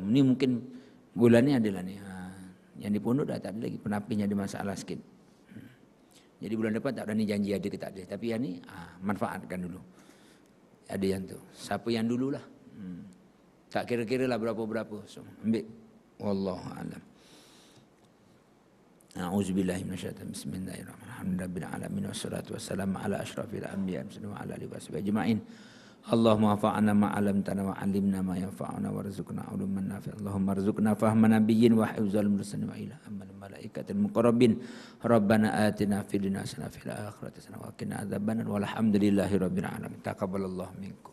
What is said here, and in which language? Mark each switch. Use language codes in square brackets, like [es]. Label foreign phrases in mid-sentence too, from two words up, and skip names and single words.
[ms] Ini mungkin bulan ni adalah ni. Yang di pondok dah tak ada lagi penapisnya ada masalah sikit. Jadi bulan depan tak berani janji ada ke tak ada. Tapi yang ni manfaatkan dulu. Ada yang tu. Siapa yang dululah. Tak kira-kira lah berapa-berapa. So, ambil. [ar] والله أعلم. أعوذ بالله من الشيطان الرجيم. بسم الله الرحمن الرحيم. رب العالمين والصلاة والسلام على أشرف الأنبياء وعلى آله وصحبه أجمعين. اللهم فعلنا ما علمتنا وعلمنا ما ينفعنا وارزقنا علما نافعا. اللهم ارزقنا فهم النبيين وحفظ المرسلين وإلى أمل الملائكة المقربين. ربنا آتنا في الدنيا حسنة وفي الآخرة حسنة وقنا عذاب النار. والحمد لله رب العالمين. تقبل الله منكم.